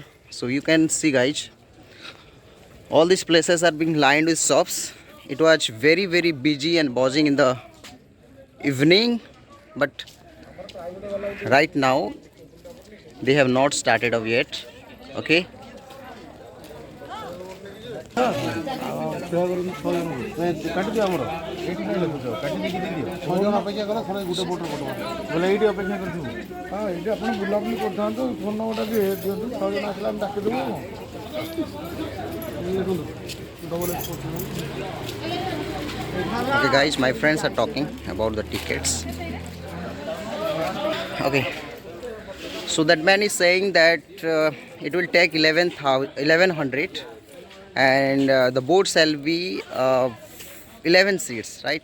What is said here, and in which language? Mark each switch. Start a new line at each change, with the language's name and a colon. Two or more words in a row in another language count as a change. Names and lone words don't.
English: So you can see guys, all these places are being lined with shops. It was very busy and buzzing in the evening, but right now they have not started off yet. Okay.
Odia: କାଟିଦିଅ ଆମର ଏଇଠି କାହିଁ ଲେଖୁଛ କାଟି ଦେଇକି ଦେଇଦିଅ 6 ଜଣ ଅପେକ୍ଷା କର ଥରେ ଗୋଟେ ବୋଟ୍ର ଫଟୋ ବୋଲେ ଏଇଠି ଅପେକ୍ଷା କରିଥିବୁ ହଁ ଏଇଠି ଆପଣ ବୁଲାବୁଲି କରିଥାନ୍ତୁ ଫୋନ୍ ନମ୍ବରଟା ବି ଦିଅନ୍ତୁ 6 ଜଣ ଆସିଲେ ଆମେ ଡାକିଦେବୁ ଦେଖନ୍ତୁ ଡବଲ
English: Okay, guys, my friends are talking about the tickets. Okay, so that man is saying that it will take 1100 and the boat shall be 11 seats, right?